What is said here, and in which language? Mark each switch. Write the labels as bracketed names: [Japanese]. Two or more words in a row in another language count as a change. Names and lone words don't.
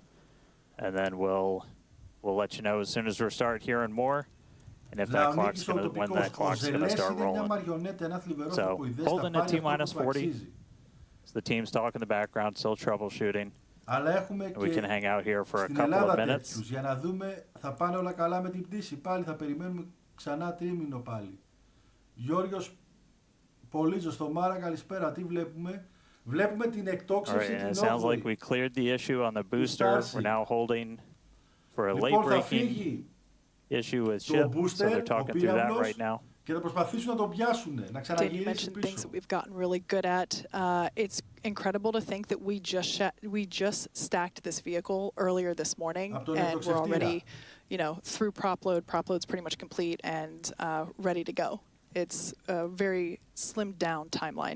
[English] And then we'll let you know as soon as we start hearing more. And if that clock's when that clock's going to start rolling. So holding at T-minus 40. So the team's talking in the background, still troubleshooting. We can hang out here for a couple of minutes. [Greek] Για να δούμε, θα πάνε όλα καλά με την πτήση. Πάλι θα περιμένουμε ξανά τρίμηνο πάλι. Γιώργος Πολύζος στο Μάρα, καλησπέρα. Τι βλέπουμε? Βλέπουμε την εκτόξευση την 8η. [English] It sounds like we cleared the issue on the booster. We're now holding for a late breaking issue with ship. So they're talking through that right now. [Greek] Και θα προσπαθήσουν να τον πιάσουν, να ξαναγυρίσει πίσω. [English] Things that we've gotten really good at. It's incredible to think that we just stacked this vehicle earlier this morning, and we're already, through prop load. Prop load's pretty much complete and ready to go. It's a very slimmed down timeline.